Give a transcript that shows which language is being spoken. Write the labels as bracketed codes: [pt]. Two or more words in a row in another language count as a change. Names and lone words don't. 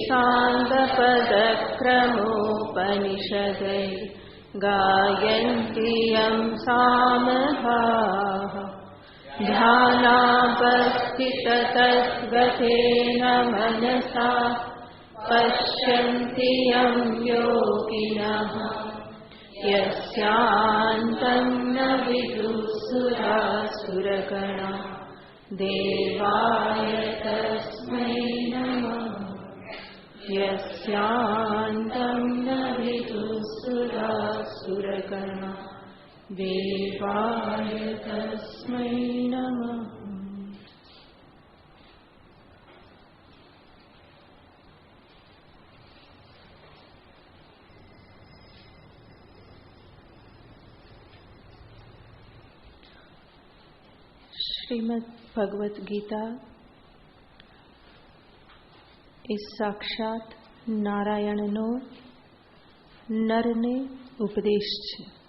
[sa] साङ्गपदक्रमोपनिषदैः गायन्ति यं सामगाः ध्यानावस्थिततद्गतेन मनसा पश्यन्ति यं योगिनः यस्यान्तं न विदुःसुरासुरगणा देवाय तस्मै नमः। यस्यान्तं न विदुःसुरासुरगणा देवाय तस्मै नमः। [gu] શ્રીમદ ભગવદ્ ગીતા એ સાક્ષાત નારાયણનો નરને ઉપદેશ છે.